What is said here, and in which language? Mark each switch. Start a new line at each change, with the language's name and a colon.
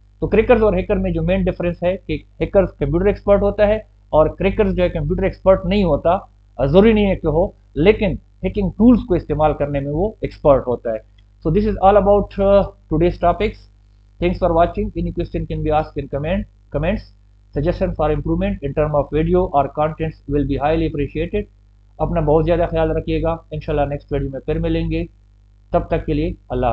Urdu: تو کریکرز اور ہیکر میں جو مین ڈفرنس ہے کہ ہیکرز کمپیوٹر ایکسپرٹ ہوتا ہے اور کریکرز جو ہے کمپیوٹر ایکسپرٹ نہیں ہوتا، ضروری نہیں ہے کہ ہو، لیکن ہیکنگ ٹولز کو استعمال کرنے میں وہ ایکسپرٹ ہوتا ہے.
English: So this is all about today's topics. Thanks for watching. Any question can be asked in comments. Suggestion for improvement in term of video or contents will be highly appreciated.
Urdu: اپنا بہت زیادہ خیال رکھیے گا. انشاءاللہ نیکسٹ ویڈیو میں پھر ملیں گے. تب تک کے لیے اللہ